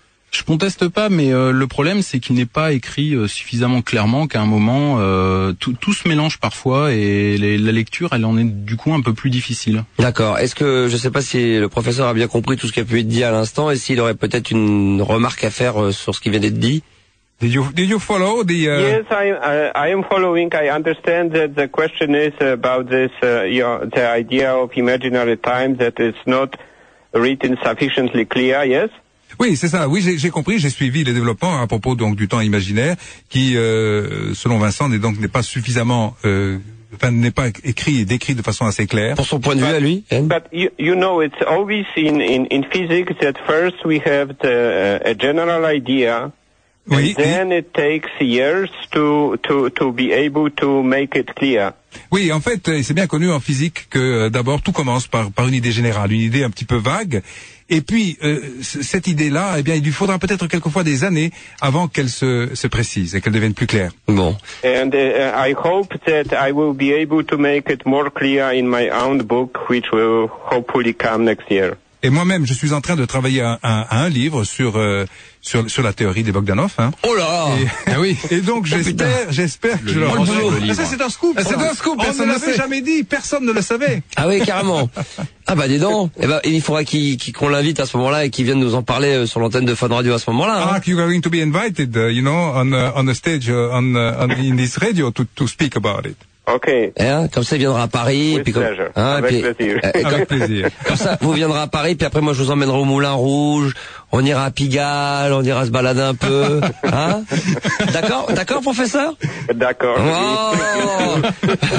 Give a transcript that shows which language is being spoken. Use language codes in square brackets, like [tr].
[fr] Je conteste pas, mais le problème, c'est qu'il n'est pas écrit suffisamment clairement qu'à un moment, tout se mélange parfois et la lecture, elle en est du coup un peu plus difficile. D'accord. Est-ce que, je sais pas si le professeur a bien compris tout ce qui a pu être dit à l'instant et s'il aurait peut-être une remarque à faire sur ce qui vient d'être dit? [en] Did you follow the... Yes, I am following. I understand that the question is about this, the idea of imaginary time that is not written sufficiently clear, yes? [fr] Oui, c'est ça. Oui, j'ai compris. J'ai suivi les développements à propos donc du temps imaginaire, qui, selon Vincent, n'est pas suffisamment, n'est pas écrit et décrit de façon assez claire. Pour son point de vue à lui. [en] But you know, it's always in physics that first we have a general idea, and oui, then it takes years to be able to make it clear. [fr] Oui, en fait, c'est bien connu en physique que d'abord tout commence par une idée générale, une idée un petit peu vague. Et puis cette idée-là, eh bien, il lui faudra peut-être quelquefois des années avant qu'elle se précise et qu'elle devienne plus claire. Bon. [en] And I hope that I will be able to make it more clear in my own book, which will hopefully come next year. [fr] Et moi-même, je suis en train de travailler à un livre sur la théorie des Bogdanov. Hein. Oh là. Ah oui. Et donc j'espère que je le rendrai. Ça, c'est un scoop. C'est un scoop. Personne ne l'avait jamais dit. Personne ne le savait. Ah oui, carrément. Ah bah dis donc. Eh bah, il faudra qu'on l'invite à ce moment-là et qu'il vienne nous en parler sur l'antenne de Fun Radio à ce moment-là. Hein. [en] Ah, you are going to be invited, you know, on the stage, on this radio to speak about it. Okay. [fr] Hein, comme ça, il viendra à Paris. With puis comme, hein, avec puis, plaisir. Comme, avec plaisir. Comme ça, vous viendrez à Paris, puis après, moi, je vous emmènerai au Moulin Rouge. On ira à Pigalle, on ira se balader un peu. Hein? D'accord, d'accord, professeur? D'accord. Oh. Oui.